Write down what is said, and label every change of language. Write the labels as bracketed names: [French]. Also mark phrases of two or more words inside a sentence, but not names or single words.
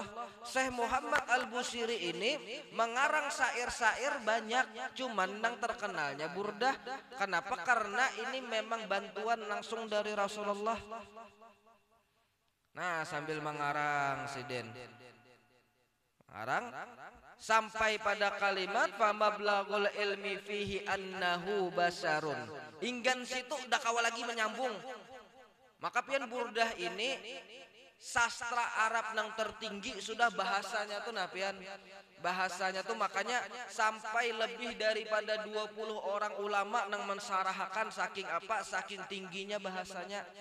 [Banjar] Syekh Muhammad Al-Busiri ini mengarang syair-syair banyak, cuman nang terkenalnya burdah. Kenapa? Karena ini memang bantuan langsung dari Rasulullah. Nah, sambil mengarang Sidin, mengarang sampai pada kalimat [Arabic] فمبلغ العلم فيه أنه بشر. [Banjar] Inggan situ udah kawal lagi menyambung. Maka pian burdah ini sastra Arab nang tertinggi sudah bahasanya tuh napian. Bahasanya tuh makanya sampai lebih daripada 20 orang ulama nang mensarahakan saking apa, saking tingginya bahasanya.